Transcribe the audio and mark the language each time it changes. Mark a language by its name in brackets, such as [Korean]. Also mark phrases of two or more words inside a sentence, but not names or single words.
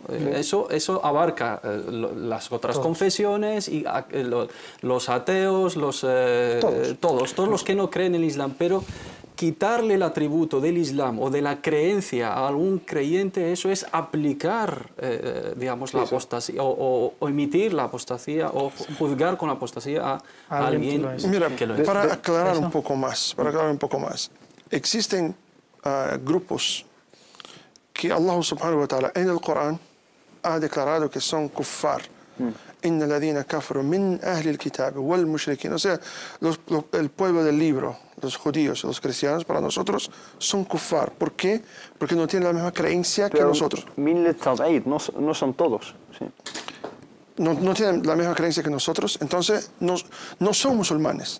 [Spanish] Eso abarca las otras confesiones, y los ateos, todos los que no creen en el Islam, pero quitarle el atributo del Islam o de la creencia a algún creyente, eso es aplicar, digamos, la apostasía, o emitir la apostasía, o juzgar con la apostasía a alguien que lo es. Para aclarar un poco más, existen grupos que Allah [Arabic] سبحانه وتعالى [Spanish] en el Corán ha declarado que son kuffar. [Arabic] إن الذين كفروا من أهل الكتاب والمشركين. [Spanish] O sea, el pueblo del libro, los judíos, los cristianos, para nosotros son kuffar. ¿Por qué? Porque no tienen la misma creencia que nosotros. No son todos. Sí. No tienen la misma creencia que nosotros, entonces no son musulmanes.